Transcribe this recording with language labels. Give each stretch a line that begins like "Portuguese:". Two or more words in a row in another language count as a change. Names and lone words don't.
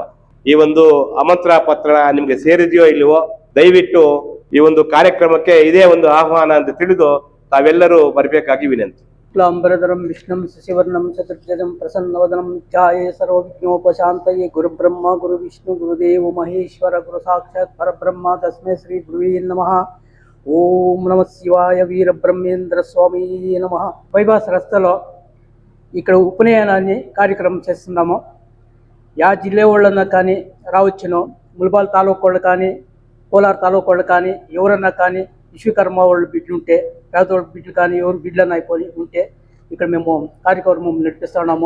Kannada: ಈ ಒಂದು ಆಮಂತ್ರಣ ಪತ್ರ ನಿಮ್ಗೆ ಸೇರಿದೆಯೋ ಇಲ್ಲವೋ, ದಯವಿಟ್ಟು ಈ ಒಂದು ಕಾರ್ಯಕ್ರಮಕ್ಕೆ ಇದೇ ಒಂದು ಆಹ್ವಾನ ಅಂತ ತಿಳಿದು ತಾವೆಲ್ಲರೂ ಬರಬೇಕಾಗಿ ವಿನಂತಿ.
Sanskrit: ಕ್ಲಾಂಬರಧರಂ ವಿಷ್ಣುಂ ಶಶಿವರ್ಣಂ ಚತುರ್ಭುಜಂ ಪ್ರಸನ್ನವದನಂ ಧ್ಯಾಯೇ ಸರ್ವವಿಘ್ನೋಪಶಾಂತಯೇ ಗುರುಬ್ರಹ್ಮ ಗುರು ವಿಷ್ಣು ಗುರುದೇವ ಮಹೇಶ್ವರ ಗುರು ಸಾಕ್ಷಾತ್ ಪರಬ್ರಹ್ಮ తస్మై శ్రీ గురువే నమః. ఓం నమ శివాయ వీరబ్రహ్మేంద్ర స్వామి నమః.
Telugu: బైపాస్ రస్తలో ఇక్కడ ఉపనయనాన్ని కార్యక్రమం చేస్తున్నాము. యా జిల్లా వాళ్ళన్నా కానీ రావచ్చును, ముల్బాల్ తాలూకు వాళ్ళు కానీ కోలార్ తాలూకు వాళ్ళు కానీ ఎవరన్నా కానీ విశ్వకర్మ వాళ్ళు బిడ్డలు ఉంటే, పేదవాళ్ళ బిడ్డలు కానీ ఎవరు బిడ్డలను అయిపోయి ఉంటే ఇక్కడ మేము కార్యక్రమం నడిపిస్తున్నాము.